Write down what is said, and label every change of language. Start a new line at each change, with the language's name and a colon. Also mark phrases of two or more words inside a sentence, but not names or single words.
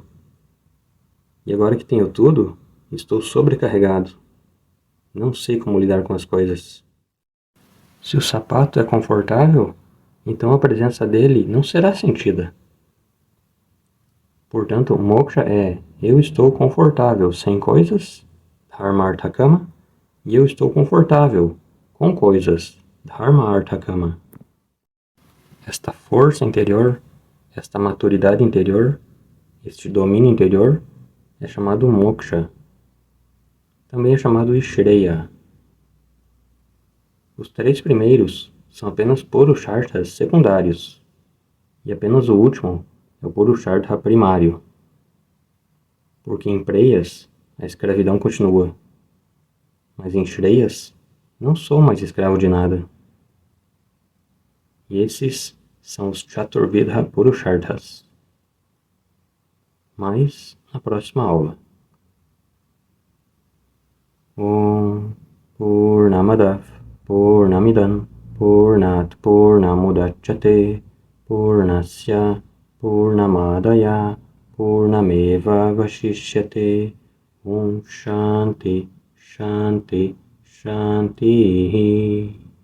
Portuguese: E agora que tenho tudo, estou sobrecarregado. Não sei como lidar com as coisas. Se o sapato é confortável, então a presença dele não será sentida. Portanto, moksha é eu estou confortável sem coisas,
Sanskrit: dharma-artha-kama,
Portuguese: e eu estou confortável com coisas,
Sanskrit: dharma-artha-kama.
Portuguese: Esta força interior, esta maturidade interior, este domínio interior é chamado moksha. Também é chamado Shreya. Os três primeiros são apenas purusharthas secundários, e apenas o último é o purushartha primário. Porque em preyas a escravidão continua, mas em Shreyas não sou mais escravo de nada. E esses são os
Sanskrit: Chaturvidha Purusharthas.
Portuguese: Mas na próxima aula.
Sanskrit: Om Purnamadav Purnamidam Purnat Purnamudachyate Purnasya Purnamadaya Purnameva Vashishyate Om Shanti Shanti Shanti